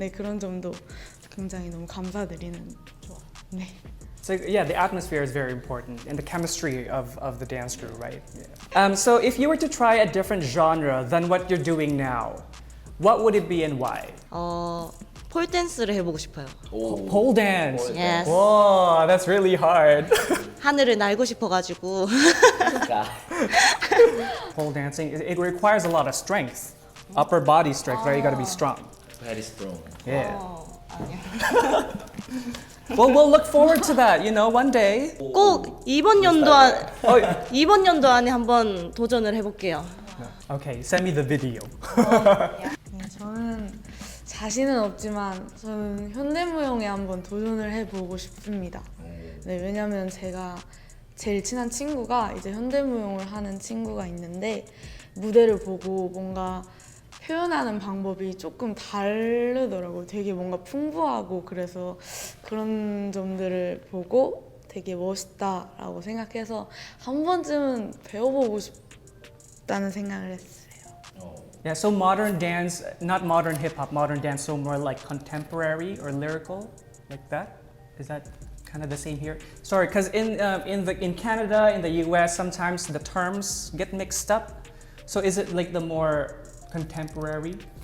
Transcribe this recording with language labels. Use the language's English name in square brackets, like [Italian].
[Korean] 그런 점도 굉장히 너무 감사드리는 조합. [English] So yeah, the atmosphere is very important and the chemistry of the dance crew, right? Yeah. So if you were to try a different genre than what you're doing now, what would it be and why? [Korean] 폴 댄스를 해보고 싶어요. [English] Pole dance. Yes. Whoa, that's really hard. [Korean] 하늘을 날고 싶어가지고 [English] Pole dancing, it requires a lot of strength, upper body strength, right? You got to be strong. Very strong. Yeah. [Korean] 아니야. [English] Well, we'll look forward to that. You know, one day. [Korean] 꼭 이번 연도 이번 연도 안에 한번 도전을 해볼게요. [English] Okay, send me the video. [Korean] 네, 저는 자신은 없지만 저는 현대무용에 한번 도전을 해보고 싶습니다. 네, 왜냐면 제가 제일 친한 친구가 이제 현대무용을 하는 친구가 있는데 무대를 보고 뭔가 표현하는 방법이 조금 다르더라고요. 되게 뭔가 풍부하고 그래서 그런 점들을 보고 되게 멋있다라고 생각해서 한 번쯤은 배워보고 싶다는 생각을 했어요. [English] Yeah, so modern dance, not modern hip hop, modern dance, so more like contemporary or lyrical, like that. Is that kind of the same here? Sorry, because in Canada, in the U.S., sometimes the terms get mixed up. So is it like the more contemporary?